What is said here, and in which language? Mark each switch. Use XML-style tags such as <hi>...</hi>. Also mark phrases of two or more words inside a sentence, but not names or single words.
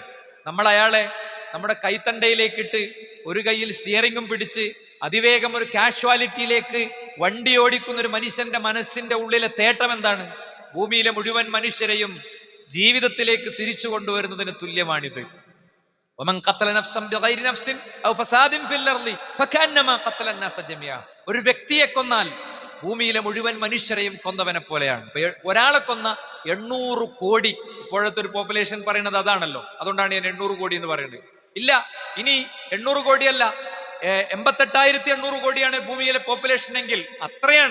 <ml>നമ്മൾ അയാളെ നമ്മുടെ കൈത്തണ്ടയിലേക്കിട്ട് ഒരു കയ്യിൽ സ്റ്റിയറിംഗും പിടിച്ച് അതിവേഗം ഒരു കാഷ്വാലിറ്റിയിലേക്ക് വണ്ടി ഓടിക്കുന്ന ഒരു മനുഷ്യന്റെ മനസ്സിന്റെ ഉള്ളിലെ തേട്ടം എന്താണ്? ഭൂമിയിലെ മുഴുവൻ മനുഷ്യരെയും ജീവിതത്തിലേക്ക് തിരിച്ചു കൊണ്ടുവരുന്നതിന് തുല്യമാണിത്.</ml> <ar>ومن قتل نفسا بغير نفس او فساد في الارض فكانما قتل الناس جميعا.</ar> <ml>ഒരു വ്യക്തിയെ കൊന്നാൽ ഭൂമിയിലെ മുഴുവൻ മനുഷ്യരെയും കൊന്നവനെ പോലെയാണ്. ഒരാളെ കൊന്ന 800 കോടി, ഇപ്പോഴത്തെ ഒരു പോപ്പുലേഷൻ പറയുന്നത് അതാണല്ലോ, അതുകൊണ്ടാണ് ഞാൻ 800 കോടി എന്ന് പറയുന്നത്. ഇല്ല, ഇനി 800 കോടിയല്ല, 88,800 കോടിയാണ് ഭൂമിയിലെ പോപ്പുലേഷൻ എങ്കിൽ അത്രയാണ്.</ml>